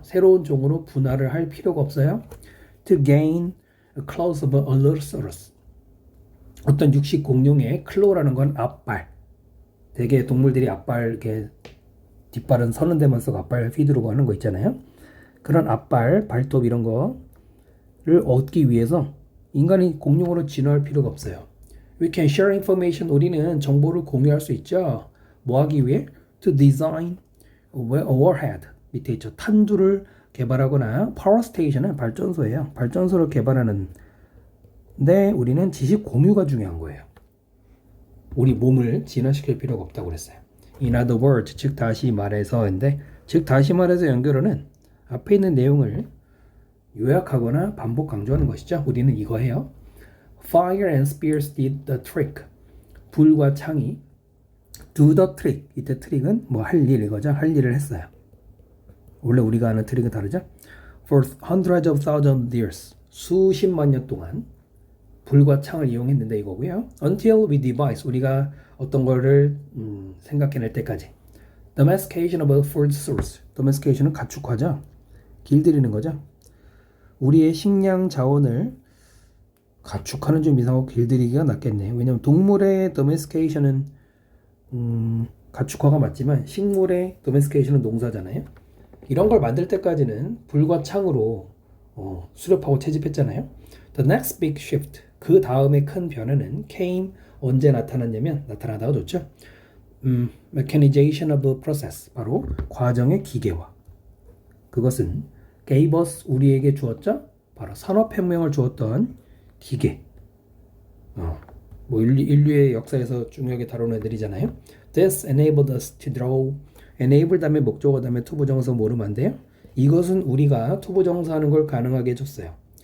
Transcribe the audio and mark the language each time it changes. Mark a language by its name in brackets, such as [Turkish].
[Korean] 새로운 종으로 분할을 할 필요가 없어요. [English] To gain a clause of Allosaurus, [Korean] 어떤 육식 공룡의 클로라는 건 앞발, 대개 동물들이 앞발 이렇게 뒷발은 서는 데만 쓰고 앞발 휘두르고 하는 거 있잖아요. 그런 앞발, 발톱 이런 거를 얻기 위해서 인간이 공룡으로 진화할 필요가 없어요. [English] We can share information, [Korean] 우리는 정보를 공유할 수 있죠. 뭐 하기 위해? [English] To design a warhead, [Korean] 밑에 있죠. 탄두를 개발하거나 power station은 발전소예요. 발전소를 개발하는데 우리는 지식 공유가 중요한 거예요. 우리 몸을 진화시킬 필요가 없다고 그랬어요. [English] In other words, [Korean] 즉 다시 말해서인데, 즉 다시 말해서 연결어는 앞에 있는 내용을 요약하거나 반복 강조하는 것이죠. 우리는 이거 해요. [English] Fire and spears did the trick. [Korean] 불과 창이 [English] do the trick. [Korean] 이때 트릭은 뭐 할 일 이거죠. 할 일을 했어요. 원래 우리가 아는 트릭은 다르죠. [English] For hundreds of thousands of years. [Korean] 수십만 년 동안 불과 창을 이용했는데 이거고요. [English] Until we devise, [Korean] 우리가 어떤 거를 생각해낼 때까지. [English] Domestication of a food source. [Korean] domestication은 가축화죠. 길들이는 거죠. 우리의 식량 자원을 가축화는 좀 이상하고 길들이기가 낫겠네요. 왜냐하면 동물의 domestication은 가축화가 맞지만 식물의 domestication은 농사잖아요. 이런 걸 만들 때까지는 불과 창으로 수렵하고 채집했잖아요. [English] The next big shift, [Korean] 그 다음에 큰 변화는 came, 언제 나타났냐면 나타나다가 좋죠. [English] Mechanization of the process, [Korean] 바로 과정의 기계화. 그것은 [English] gave us, [Korean] 우리에게 주었죠. 바로 산업혁명을 주었던 기계. 뭐 인류의 역사에서 중요하게 다루는 애들이잖아요. [English] This enabled us to draw. [Korean] enable 다음에 목적어 다음에 투부정사 모르면 안 돼요. 이것은 우리가 투부정사하는 걸 가능하게 해줬어요.